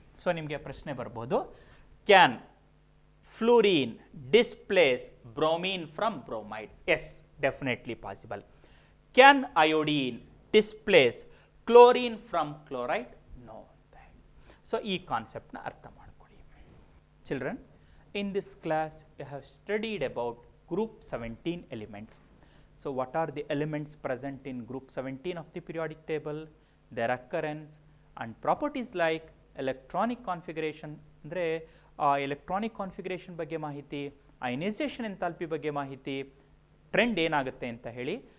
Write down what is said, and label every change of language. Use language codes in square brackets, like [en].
[en] so [kn] ನಿಮಗೆ ಪ್ರಶ್ನೆ ಬರ್ಬೋದು, [en] Can fluorine displace bromine from bromide? Yes, definitely possible. Can iodine displace chlorine from chloride? [kn] No ಅಂತ ಹೇಳಿ. So ಈ ಕಾನ್ಸೆಪ್ಟ್ನ ಅರ್ಥ ಮಾಡ್ಕೊಳ್ಳಿ. [en] Children, in this class we have studied about group 17 elements. So what are the elements present in group 17 of the periodic table, their occurrence and properties like electronic configuration, [kn] ಅಂದರೆ electronic configuration ಬಗ್ಗೆ ಮಾಹಿತಿ, ionisation enthalpy ಬಗ್ಗೆ ಮಾಹಿತಿ, trend ಏನಾಗುತ್ತೆ ಅಂತ ಹೇಳಿ,